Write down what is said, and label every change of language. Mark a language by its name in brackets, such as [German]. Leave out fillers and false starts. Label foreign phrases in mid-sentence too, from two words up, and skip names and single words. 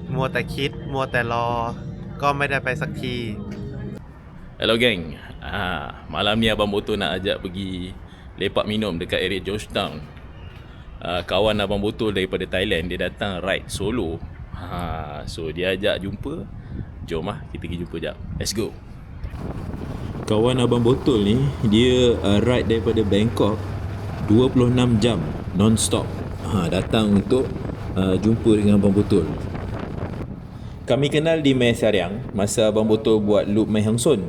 [Thai] มัวแต่คิดมัวแต่รอก็ไม่ได้ไปสักที [English] Hello gang, [Malay] malam ni Abang Boto nak ajak pergi lepak minum dekat area Georgetown. Kawan Abang Boto daripada Thailand, dia datang [English] ride solo. [Malay] So dia ajak jumpa. Jom kita pergi jumpa jap. [English] Let's go. [Malay] Kawan Abang Boto ni, dia ride daripada Bangkok 26 jam non-stop. Datang untuk jumpa dengan Abang Boto. Kami kenal di Mae Sariang masa Abang Boto buat loop Mae Hang Son.